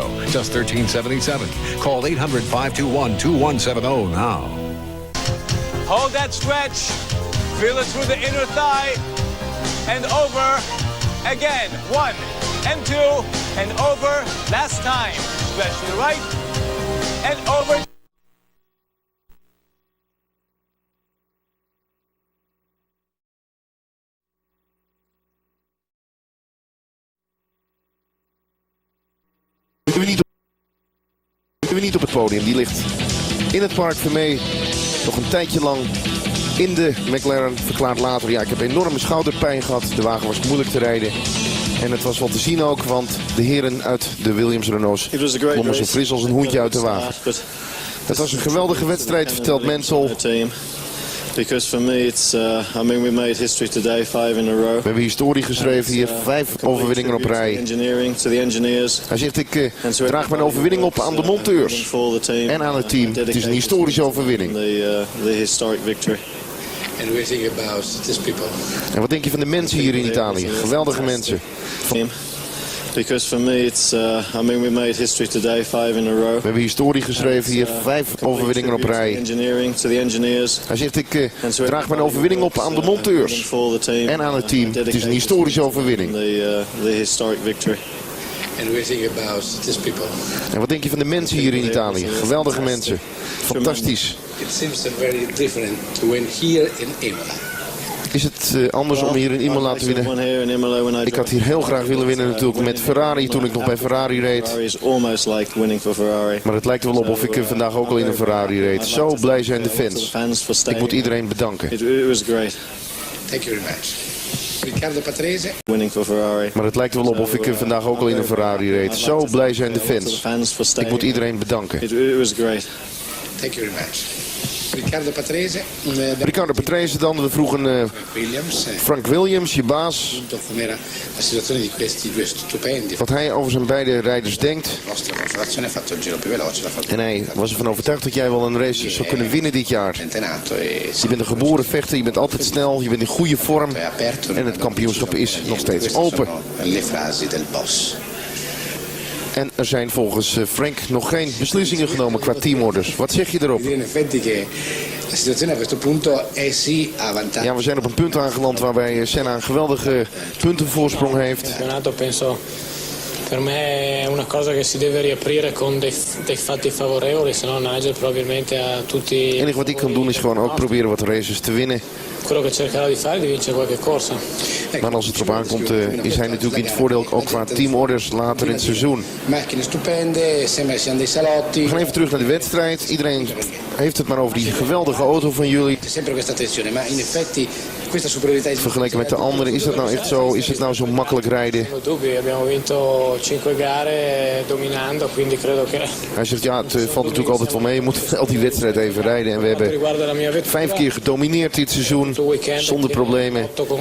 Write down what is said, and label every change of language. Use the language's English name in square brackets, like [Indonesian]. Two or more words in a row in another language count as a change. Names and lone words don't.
[English] Just $13.77. Call 800-521-2170 now. Hold that stretch. Feel it through the inner thigh. And over. Again. 1 and 2 and over. Last time. Stretch to the right and over. [Dutch] Niet op het podium, die ligt in het park Vermee nog een tijdje lang in de McLaren. Verklaart later, ja, ik heb enorme schouderpijn gehad, de wagen was moeilijk te rijden en het was wel te zien ook, want de heren uit de Williams Renaults klommen zo fris als een hoentje uit de wagen. Het was een geweldige wedstrijd, vertelt Mansell. [English] Because for me it's I mean we made history today, 5 in a row. [Dutch] We hebben historie geschreven hier, 5 overwinningen op rij. Hij zegt ik draag mijn overwinning op aan de monteurs en aan het team. Het is een historische overwinning. [English] The historic victory. And we think about these people. [Dutch] En wat denk je van de mensen hier in Italië? Geweldige mensen. [English] Because for me it's, we made history today, 5 in a row. [Dutch] We hebben historie geschreven hier, 5 overwinningen op rij. Hij zegt, ik draag mijn overwinning op aan de monteurs en aan het team. Het is een historische overwinning. [English] The historic victory. And we think about these people. [Dutch] En wat denk je van de mensen hier in Italië? Geweldige mensen. Fantastisch. [English] It seems very different to win here in Imola. [Dutch] Is het anders om hier in Imola te winnen? Ik had hier heel graag willen winnen natuurlijk met Ferrari toen ik nog bij Ferrari reed. Maar het lijkt er wel op of ik vandaag ook al in een Ferrari reed. Zo blij zijn de fans. Ik moet iedereen bedanken. [English] Thank you very much. [Dutch] Riccardo Patrese. Maar het lijkt er wel op of ik vandaag ook al in een Ferrari reed. Zo blij zijn de fans. Ik moet iedereen bedanken. [English] Thank you very much. [Dutch] Riccardo Patrese dan. We vroegen Frank Williams, je baas, wat hij over zijn beide rijders denkt. En hij was ervan overtuigd dat jij wel een race zou kunnen winnen dit jaar. Je bent een geboren vechter, je bent altijd snel, je bent in goede vorm. En het kampioenschap is nog steeds open. En er zijn volgens Frank nog geen beslissingen genomen qua teamorders. Wat zeg je erop? Ja, we zijn op een punt aangeland waarbij Senna een geweldige puntenvoorsprong heeft. [Italian] Per me è una cosa che si deve riaprire con dei fatti favorevoli, se no Nigel probabilmente ha tutti. [Dutch] Het enige wat ik kan doen is gewoon ook proberen wat races te winnen. [Italian] Quello che cercherà di fare è di vincere qualche corsa. [Dutch] Maar als het erop aankomt is hij natuurlijk in het voordeel ook qua teamorders later in het seizoen. [Italian] Macchine stupende, sembra che siano dei salotti. [Dutch] We gaan even terug naar de wedstrijd. Iedereen heeft het maar over die geweldige auto van jullie. [Italian] Sempre questa tensione, ma in effetti [Dutch] vergeleken met de anderen, is dat nou echt zo? Is het nou zo makkelijk rijden? Hij zegt ja, het valt natuurlijk altijd wel mee. Je moet wel die wedstrijd even rijden. En we hebben 5 keer gedomineerd dit seizoen, zonder problemen.